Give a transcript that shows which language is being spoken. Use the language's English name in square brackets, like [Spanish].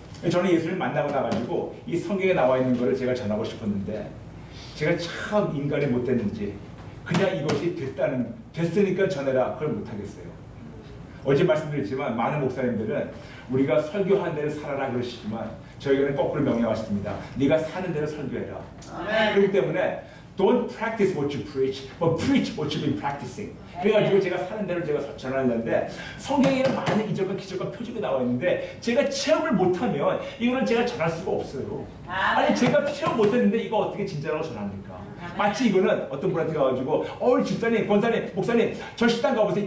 [Korean] 저는 예수를 만나고 나가지고 이 성경에 나와 있는 것을 제가 전하고 싶었는데 제가 참 인간이 못됐는지 그냥 이것이 됐으니까 전해라 그걸 못하겠어요. 어제 말씀드렸지만 많은 목사님들은 우리가 설교한 대로 살아라 그러시지만 저희는 거꾸로 명령하십니다. 네가 사는 대로 설교해라. 아멘. 그렇기 때문에 [English] don't practice what you preach, but preach what you've been practicing. [Korean] 그래가지고 제가 사는 대로 제가 전하는데 성경에는 많은 이적과 기적과 표적이 나와 있는데 제가 체험을 못하면 이거는 제가 전할 수가 없어요. 아니 제가 체험 못했는데 이거 어떻게 진짜라고 전합니까? 마치 이거는 어떤 분한테 가가지고 집사님, 권사님, 목사님 저 식당 가보세요.